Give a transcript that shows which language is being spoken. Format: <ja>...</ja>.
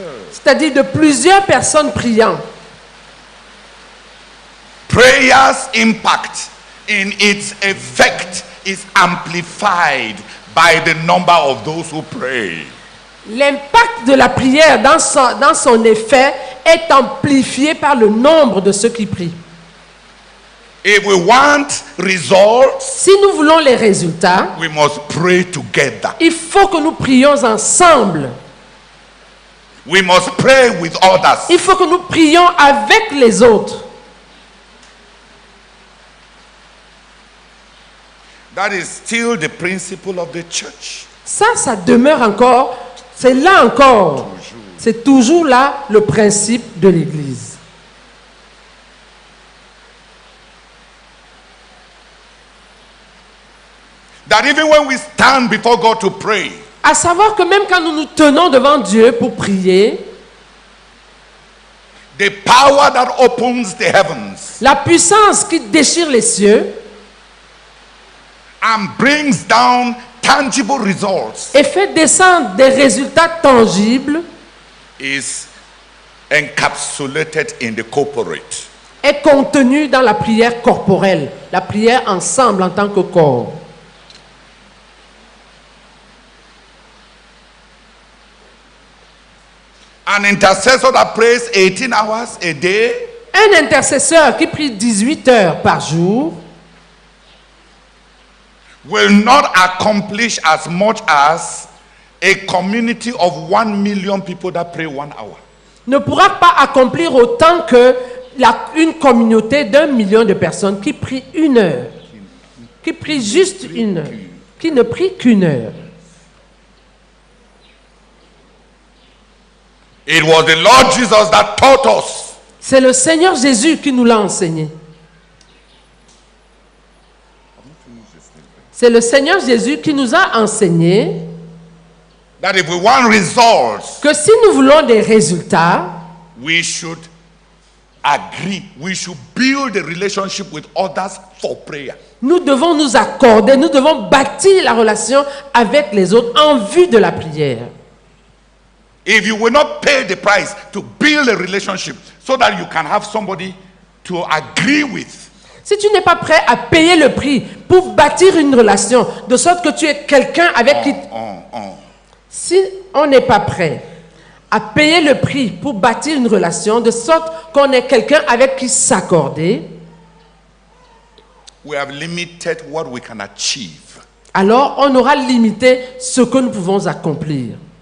<fr>C'est-à-dire de plusieurs personnes priant.</fr> <en>Prayer's impact in its effect is amplified by the number of those who pray.</en> <fr>L'impact de la prière dans son effet est amplifié par le nombre de ceux qui prient.</fr> <en>If we want results,</en> <fr>Si nous voulons les résultats,</fr> <en>we must pray together.</en> <fr>il faut que nous prions ensemble.</fr> <en>We must pray with others.</en> <fr>Il faut que nous prions avec les autres.</fr> <en>That is still the principle of the church.</en> <fr>Ça demeure encore, c'est là encore, c'est toujours là le principe de l'Église.</fr> <en>That even when we stand before God to pray,</en> <fr>À savoir que même quand nous nous tenons devant Dieu pour prier,</fr> <en>the power that opens the heavens</en> <fr>la puissance qui déchire les cieux</fr> <en>and brings down tangible results</en> <fr>et fait descendre des résultats tangibles</fr> <en>is encapsulated in the corporate.</en> <fr>est contenue dans la prière corporelle, la prière ensemble en tant que corps.</fr> <en>An intercessor that prays 18 hours a day</en> <fr>Un intercesseur qui prie 18 heures par jour</fr> <en>will not accomplish as much as a community of 1 million people that pray 1 hour.</en> <fr>Ne pourra pas accomplir autant que une communauté d'1 million de personnes qui prient 1 heure, qui prient juste 1 heure, qui ne prient qu'1 heure.</fr> <en>It was the Lord Jesus that taught us.</en> <fr>C'est le Seigneur Jésus qui nous l'a enseigné. C'est le Seigneur Jésus qui nous a enseigné</fr> <en>That if we want results,</en> <fr>que si nous voulons des résultats,</fr> <en>we should agree. We should build a relationship with others for prayer.</en> <fr>nous devons nous accorder, nous devons bâtir la relation avec les autres en vue de la prière.</fr> <en>If you will not pay the price to build a relationship so that you can have somebody to agree with,</en> <fr>Si tu n'es pas prêt à payer le prix pour bâtir une relation, de sorte que tu es quelqu'un avec qui... Si on n'est pas prêt à payer le prix pour bâtir une relation, de sorte qu'on est quelqu'un avec qui s'accorder,</fr> <en>we have limited what we can achieve.</en> <fr>alors on aura limité ce que nous pouvons accomplir.</fr>